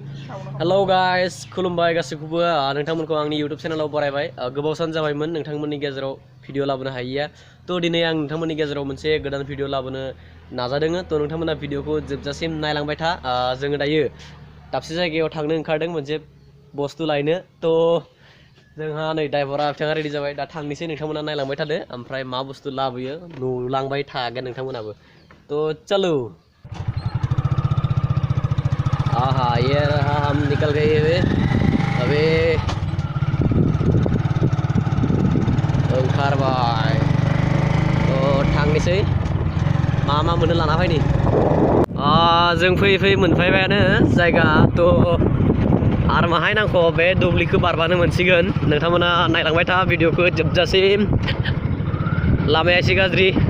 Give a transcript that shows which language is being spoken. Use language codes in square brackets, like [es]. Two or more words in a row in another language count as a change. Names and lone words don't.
[brx] हेलो गाइस खुलुमबाय गासैखौबो नोंथांमोनखौ आंनि YouTube चेनेलाव बरायबाय गोबाव सान जाबायमोन नोंथांमोननि गेजेराव भिडिअ लाबोनो हायैया तो दिनै आं नोंथांमोननि गेजेराव मोनसे गोदान भिडिअ लाबोनो नाजादों तो नोंथांमोना भिडिअखौ जोबजासिम नायलांबाय था जोङो दायो दाबसे जायगायाव थांनो ओंखारदों मोनसे बुस्थु लायनो तो जोंहा नै ड्राइभारा बिथाङा रेडि जाबाय दा थांनोसै नोंथांमोना नायलांबाय थादो ओमफ्राय मा बुस्थु लाबोयो नुलांबाय थागोन नोंथांमोनाबो तो चलो [hi] हाँ ये रहा हम निकल गए हुए अबे [brx] ओंखारबाय तो थांनोसै मा मोनो लाना फैनि जों फैयै फैयै मोनफैबायानो जायगा तो आरो माहाय नांगौ बे दुब्लिखौ बारबानो मोनसिगोन नोंथांमोना नायलांबाय था भिडिअखौ जोबजासिम लामाया एसे गाज्रि